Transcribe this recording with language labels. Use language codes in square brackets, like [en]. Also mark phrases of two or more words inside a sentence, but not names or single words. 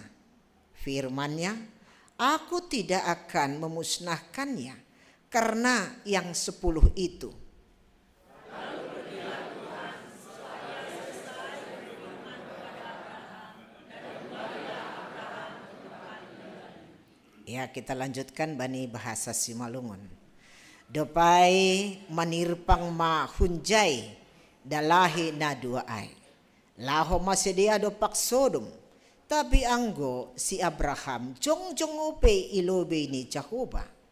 [id] Firman-Nya, aku tidak akan memusnahkannya karena yang 10 itu. Ya, kita lanjutkan bani bahasa Simalungun. [bts] Dopai manirpang ma hunjai dalahi na duaai. Laho masedia dopak Sodom. Tapi anggo si Abraham jong upe ilobe ni Jehovah.